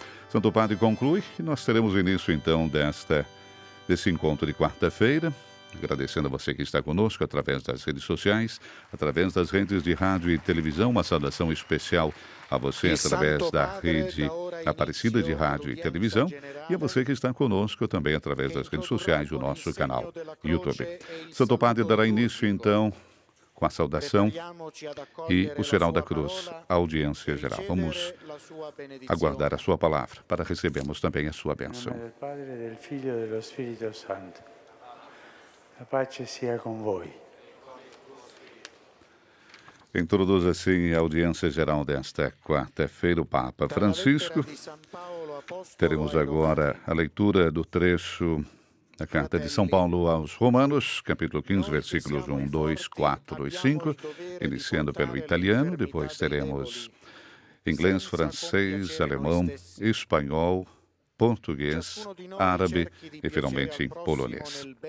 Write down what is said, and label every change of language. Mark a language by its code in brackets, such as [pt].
[pt] Santo Padre conclui e nós teremos início então desse encontro de quarta-feira, agradecendo a você que está conosco através das redes sociais, através das redes de rádio e televisão, uma saudação especial a você através da rede Aparecida de Rádio e Televisão e a você que está conosco também através das redes sociais do nosso canal YouTube. Santo Padre dará início então com a saudação e o sinal da cruz, a audiência geral. Vamos aguardar a sua palavra para recebermos também a sua bênção. [it] Nome del Padre, del Figlio e dello Spirito Santo. A pace sia con voi. [pt] Introduz assim a audiência geral desta quarta-feira o Papa Francisco. Teremos agora a leitura do trecho da carta de São Paulo aos Romanos, capítulo 15, versículos 1, 2, 4 e 5, iniciando pelo italiano, depois teremos inglês, francês, alemão, espanhol, português, árabe e finalmente polonês.